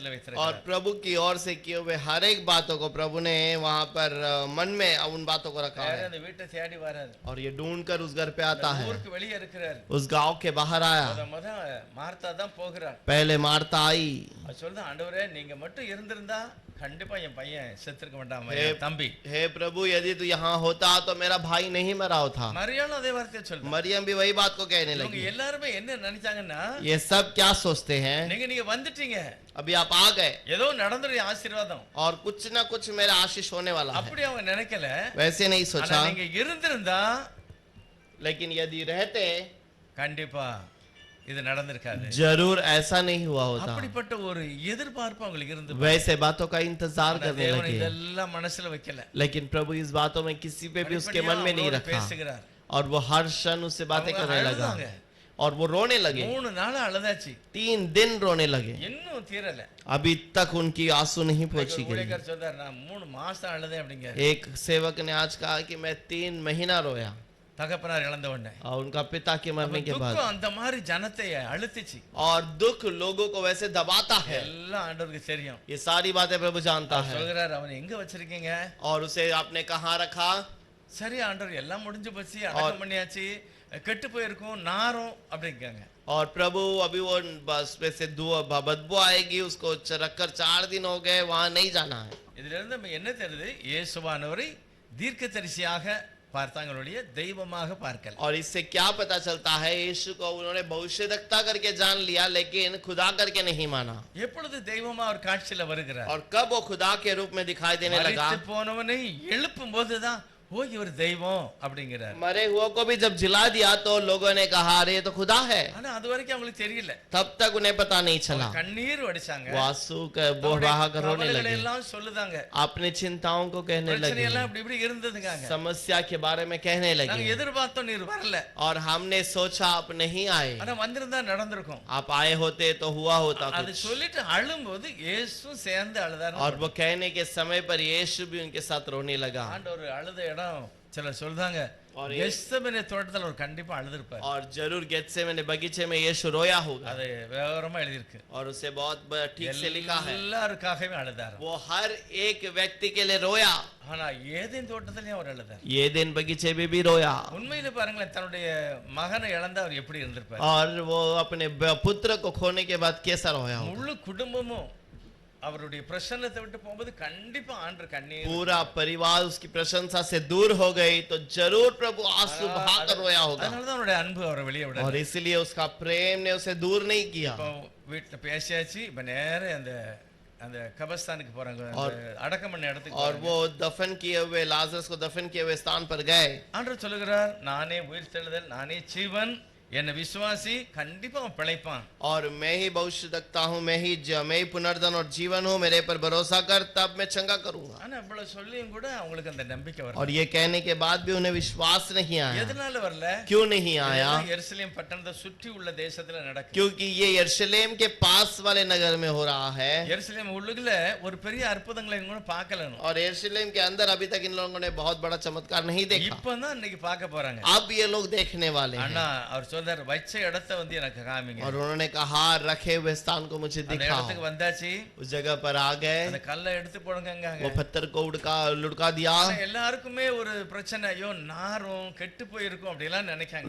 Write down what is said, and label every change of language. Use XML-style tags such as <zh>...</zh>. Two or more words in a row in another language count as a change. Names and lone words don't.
<hi>और</hi> <ta>வைத்திருக்கிறார்.</ta> <hi>प्रभु की ओर से किए हुए हर एक बातों को प्रभु ने वहां पर मन में उन बातों को रखा</hi> <ta>யாரு</ta> <hi>है,</hi> <ta>அந்த வீட்டை தேடி வராரு.</ta> <hi>और ये ढूंढ कर उस घर पे आता है।</hi> <ta>ஊருக்கு வெளியே இருக்கிறார்.</ta> <hi>उस गांव के बाहर आया,</hi> <ta>முத மார்த்தா தான் போகிறார்.</ta> <hi>पहले मार्ता आई।</hi> <ta>அது சொல்லுது, ஆண்டவரே நீங்க மட்டும் இருந்திருந்தா கண்டிப்பா என் பையன் செத்துருக்க மாட்டான்,</ta> <hi>हे</hi> <ta>என் தம்பி.</ta> <hi>हे प्रभु, यदि तू यहाँ होता तो मेरा भाई नहीं मरा था।</hi> <ta>மரியாளும் அதே வார்த்தையை சொல்லுது.</ta> <hi>मरियम भी वही बात को कहने</hi> <ta>இவங்க</ta> <hi>लगी।</hi> <ta>எல்லாருமே என்ன நினைச்சாங்கன்னா</ta> <hi>ये सब क्या सोचते हैं?</hi> <ta>நீங்க வந்துட்டீங்க,</ta> <hi>अभी आप आ गए</hi> <ta>ஏதோ நடந்துடைய ஆசீர்வாதம்</ta> <hi>और कुछ ना कुछ मेरा आशीष होने वाला है,</hi> <ta>அப்படி அவங்க நினைக்கல.</ta> <hi>वैसे नहीं</hi> <ta>ஆனா</ta> <hi>सोचा।</hi> <ta>நீங்க இருந்திருந்தா</ta> <hi>लेकिन यदि रहते</hi> <ta>கண்டிப்பா இது நடந்திருக்காது.</ta> <hi>जरूर ऐसा नहीं हुआ होता।</hi> <ta>அப்படிப்பட்ட ஒரு எதிர்பார்ப்பு அவங்களுக்கு இருந்து.</ta> <hi>वैसे बातों का इंतजार करने</hi> <ta>தேவன்</ta> <hi>लगे,</hi> <ta>இதெல்லாம் மனசுல வைக்கல.</ta> <hi>लेकिन प्रभु इस बातों में किसी पे भी उसके मन में नहीं रखा,</hi> <ta>பேசுகிறார்.</ta> <hi>और वो हर क्षण उससे बातें</hi> <ta>அவங்க</ta> <hi>करने लगा</hi> <ta>அழுதாங்க.</ta> <hi>और वो रोने लगे।</hi> <ta>3 நாள் அழுதாச்சு.</ta> <hi>3 दिन रोने लगे,</hi> <ta>இன்னும் தீரல.</ta> <hi>अभी तक उनकी आंसू नहीं पहुंची गई।</hi> <ta>ஊழியக்காரர் சொல்றார், நான் 3 மாசம் அழுதேன் அப்படிங்க.</ta> <hi>एक सेवक ने आज कहा कि मैं 3 महीना रोया,</hi> <ta>தகப்பனார் இழந்த உடனே</ta> <hi>और उनका पिता के मरने के बाद।</hi> <ta>துக்கம் அந்த மாதிரி ஜனத்தை அழுத்திச்சு.</ta> <hi>और दुख लोगों को वैसे दबाता है,</hi> <ta>எல்லாம் ஆண்டவருக்கு தெரியும்.</ta> <hi>ये सारी बातें प्रभु जानता</hi> <ta>அவர்</ta> <hi>है।</hi> <ta>சொல்கிறார், அவனை எங்க வச்சிருக்கீங்க?</ta> <hi>और उसे आपने कहाँ रखा?</hi> <ta>சரி ஆண்டவர் எல்லாம் முடிஞ்சு போச்சு, அடக்கம் பண்ணியாச்சு, கெட்டு போயிருக்கும் நாரும் அப்படிங்காங்க.</ta> <hi>और प्रभु अभी वो बस वैसे बदबू आएगी, उसको रखकर 4 दिन हो गए, वहां नहीं जाना है।</hi> <ta>இதுல இருந்து நம்ம என்ன தெரியுது? இயேசுவானவரை தீர்க்கதரிசியாக பார்த்தாங்களுடைய தெய்வமாக பார்க்கல.</ta> <hi>और इससे क्या पता चलता है? यीशु को उन्होंने भविष्यद्वक्ता करके जान लिया, लेकिन खुदा करके नहीं माना।</hi> <ta>எப்பொழுது தெய்வமா அவர் காட்சியில வருகிறார்?</ta> <hi>और कब वो खुदा के रूप में दिखाई देने लगा?</hi> <ta>மரித்து போனவனை எழுப்பும் போதுதான் ஓ இவர் தெய்வம் அப்படிங்கிறார்.</ta> <hi>मरे हुए को भी जब जिला दिया तो लोगों ने कहा अरे ये तो खुदा है,</hi> <ta>ஆனா அது वரைக்கும் அவங்களுக்கு தெரியல.</ta> <hi>तब तक उन्हें पता नहीं चला।</hi> <ta>கண்ணீர் வடிச்சாங்க.</ta> <hi>वो आंसू का बहा कर रोने</hi> <ta>கவலைகளை</ta> <hi>लगे,</hi> <ta>எல்லாம் சொல்லுதாங்க.</ta> <hi>अपनी चिंताओं को कहने</hi> <ta>பிரச்சனை</ta> <hi>लगे,</hi> <ta>எல்லாம் இப்படி இப்படி இருந்ததுங்க.</ta> <hi>समस्या के बारे में कहने</hi> <ta>நாங்க</ta> <hi>लगे।</hi> <ta>எதிர்பார்த்தோம் நீர் வரல.</ta> <hi>और हमने सोचा आप नहीं आए,</hi> <ta>ஆனா வந்திருந்தா நடந்திருக்கும்.</ta> <hi>आप आए होते तो हुआ होता</hi> <ta>அது</ta> <hi>कुछ।</hi> <ta>சொல்லிட்டு அழும்போது இயேசு சேர்ந்து அழுதாரு.</ta> <hi>और वो कहने के समय पर यीशु भी उनके साथ रोने लगा।</hi> <ta>ஆண்டவர் அழுத இடம் சிலர் சொல்றாங்க</ta> <hi>और</hi> <ta>கெத்செமனே தோட்டத்துல ஒரு கண்டிப்பா அழுதிருப்பார்.</ta> <hi>और जरूर गेत्सेमने बगीचे में यीशु रोया होगा,</hi> <ta>அது விவரமா எழுதி இருக்கு.</ta> <hi>और उसे बहुत ठीक से लिखा है।</hi> <ta>எல்லாருக்காகவே அழுதார்.</ta> <hi>वो हर एक व्यक्ति के लिए रोया,</hi> <ta>ஆனா ஏதேன் தோட்டத்திலயும் அவர் அழுதார்.</ta> <hi>ये दिन बगीचे में भी रोया।</hi> <ta>உண்மையில பாருங்களேன் தன்னுடைய மகனை இழந்தா அவர் எப்படி இருந்திருப்பார்.</ta> <hi>और वो अपने पुत्र को खोने के बाद कैसा रोया होगा।</hi> <ta>முழு குடும்பமும் அவருடைய பிரசன்னத்தை விட்டு போகும்போது கண்டிப்பா ஆண்டவர் கண்ணீர்.</ta> <hi>पूरा परिवार उसकी प्रशंसा से दूर हो गई तो जरूर प्रभु आंसू बहाकर रोया होगा।</hi> <ta>அதனாலதான் அவருடைய அன்பு அவரை வெளியே விடல.</ta> <hi>और इसलिए उसका प्रेम ने उसे दूर नहीं किया।</hi> <ta>இப்போ வீட்டுல பேசியாச்சு, இப்ப நேர அந்த கபஸ்தானுக்கு போறாங்க, அடக்கம் பண்ண இடத்துக்கு.</ta> <hi>और वो दफन किए हुए लाजरस को दफन किए हुए स्थान पर गए।</hi> <ta>ஆண்டவர் சொல்லுகிறார், நானே உயிர்த்தெழுதல், நானே ஜீவன், என்ன விசுவாசி கண்டிப்பா அவன் பிழைப்பான்.</ta> <hi>और मैं ही भविष्य रखता हूँ, मैं ही पुनर्धन और जीवन हूँ, मेरे पर भरोसा कर तब मैं चंगा करूंगा।</hi> <ta>ஆனா இவ்வளவு சொல்லியும் கூட அவங்களுக்கு அந்த நம்பிக்கை வரல.</ta> <hi>और ये कहने के बाद भी उन्हें विश्वास नहीं आया।</hi> <ta>எதனால வரல?</ta> <hi>क्यों नहीं आया?</hi> <ta>எருசலேம் பட்டணத்தை சுற்றி உள்ள தேசத்துல நடக்குது.</ta> <hi>क्योंकि ये यरूशलेम के पास वाले नगर में हो रहा है।</hi> <ta>எருசலேம் உள்ளுக்குள்ள ஒரு பெரிய அற்புதங்களை கூட பார்க்கல.</ta> <hi>और यरूशलेम के अंदर अभी तक इन लोगों ने बहुत बड़ा चमत्कार नहीं देखा।</hi> <ta>இப்பதான் இன்னைக்கு பார்க்க போறாங்க.</ta> <hi>अब ये लोग देखने वाले हैं।</hi> <ta>ஆனா அவர் சொல்றார், வச்ச இடத்தை வந்து எனக்கு காமிங்க.</ta> <hi>और उन्होंने कहा रखे हुए स्थान को मुझे</hi> <ta>அந்த</ta> <hi>दिखाओ।</hi> <ta>இடத்துக்கு வந்தாச்சு,</ta> <hi>उस जगह पर आ गए,</hi> <ta>அந்த கல்லை எடுத்து போடுங்கங்க.</ta> <hi>वो पत्थर को लुढ़का दिया।</hi> <ta>எல்லாருக்குமே ஒரு பிரச்சனை, ஐயோ நாரும் கெட்டு போயிருக்கும் அப்படி எல்லாம் நினைக்காங்க.</ta>